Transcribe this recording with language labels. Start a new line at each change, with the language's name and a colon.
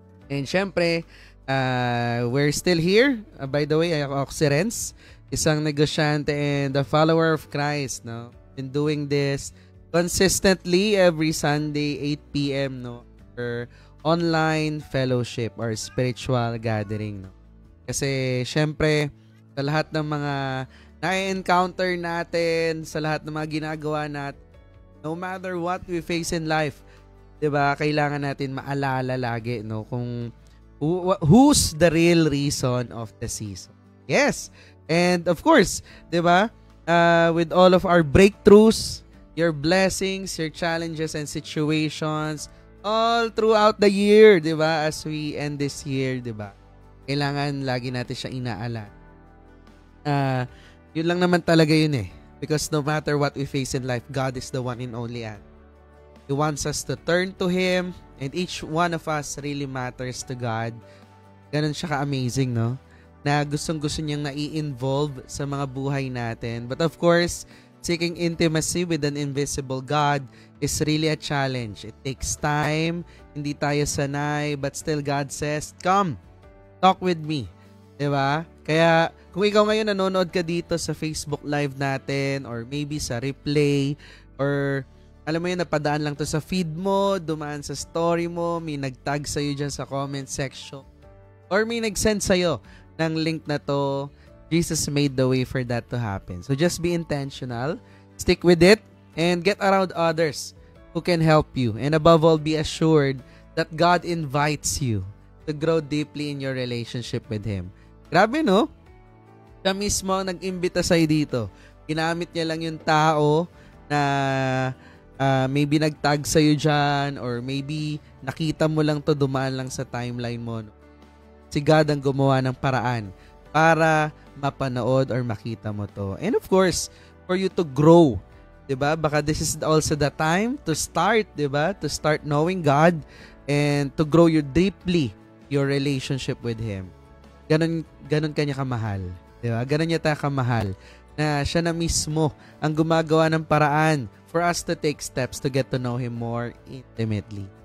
English: And syempre, we're still here. By the way,
Filipino: ako si Renz, isang negosyante
English: and a follower of Christ. No? Been doing this consistently every Sunday, 8 p.m. No? For online fellowship or spiritual gathering. No?
Filipino: Kasi syempre, sa lahat ng mga na-encounter natin, sa lahat ng mga ginagawa natin,
English: no matter what we face in life,
Filipino: 'di ba? Kailangan natin maalala lagi no kung
English: who's the real reason of the season. Yes. And of course, 'di ba? With all of our breakthroughs, your blessings, your challenges and situations all throughout the year, 'di ba? As we end this year,
Filipino: 'di ba? Kailangan lagi natin siya inaalala. Yun lang naman talaga yun eh.
English: Because no matter what we face in life, God is the one and only answer. He wants us to turn to Him and each one of us really matters to God.
Filipino: Ganun siya ka-amazing, no? Na gustong-gusto niyang nai-involve sa mga buhay natin.
English: But of course, seeking intimacy with an invisible God is really a challenge. It takes time,
Filipino: hindi tayo sanay,
English: but still God says, "Come, talk with me."
Filipino: Diba? Kaya kung ikaw ngayon nanonood ka dito sa Facebook Live natin or maybe sa replay or alam mo yun, napadaan lang to sa feed mo, dumaan sa story mo, may nag-tag sa'yo dyan sa comment section or may nag-send sa'yo ng link na to,
English: Jesus made the way for that to happen. So just be intentional, stick with it, and get around others who can help you. And above all, be assured that God invites you to grow deeply in your relationship with Him.
Filipino: Grabe, no? Siya mismo ang nag-imbita sa'yo dito. Ginamit niya lang yung tao na maybe nag-tag sa'yo dyan or maybe nakita mo lang to, dumaan lang sa timeline mo. No? Si God ang gumawa ng paraan para mapanood or makita mo to.
English: And of course, for you to grow. Diba? Baka this is also the time to start, diba? To start knowing God and to grow you deeply your relationship with Him.
Filipino: Ganun kanya kamahal. Diba? Ganun niya tayo kamahal. Na siya na mismo ang gumagawa ng paraan
English: for us to take steps to get to know Him more intimately.